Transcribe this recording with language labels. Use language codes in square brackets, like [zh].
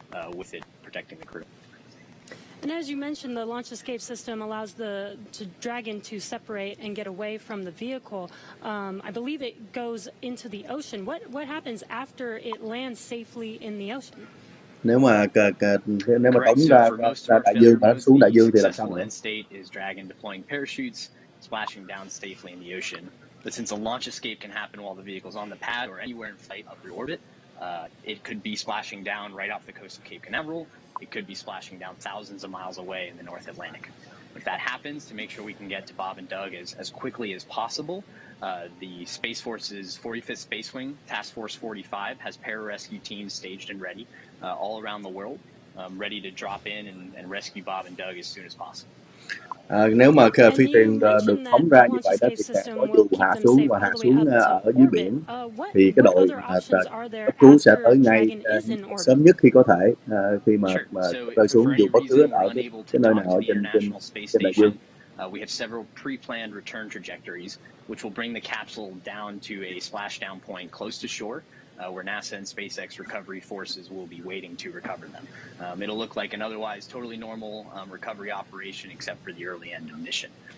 [en] With it protecting the crew. And as you mentioned, the launch escape system allows the Dragon to separate and get away from the vehicle. I believe it goes into the ocean. What happens after it lands safely in the ocean? [vi] Nếu mà tống ra đại dương và nó xuống đại dương thì làm sao nữa? [en] State is Dragon deploying parachutes, splashing down safely in the ocean. But since a launch escape can happen while the vehicle's on the pad or anywhere in flight up through orbit, it could be splashing down right off the coast of Cape Canaveral. It could be splashing down thousands of miles away in the North Atlantic. If that happens, to make sure we can get to Bob and Doug as quickly as possible, the Space Force's 45th Space Wing, Task Force 45, has pararescue teams staged and ready all around the world, ready to drop in and rescue Bob and Doug as soon as possible. [vi] Nếu mà phi thuyền được phóng ra như vậy đó thì sẽ có dù hạ xuống ở dưới biển thì cái đội cấp cứu sẽ tới ngay sớm nhất khi có thể khi mà rơi xuống dù bất cứ ở cái nơi nào ở trên đại dương. [en] We have several pre-planned return trajectories, which will bring the capsule down to a splashdown point close to shore, where NASA and SpaceX recovery forces will be waiting to recover them. It'll look like an otherwise totally normal recovery operation, except for the early end of mission.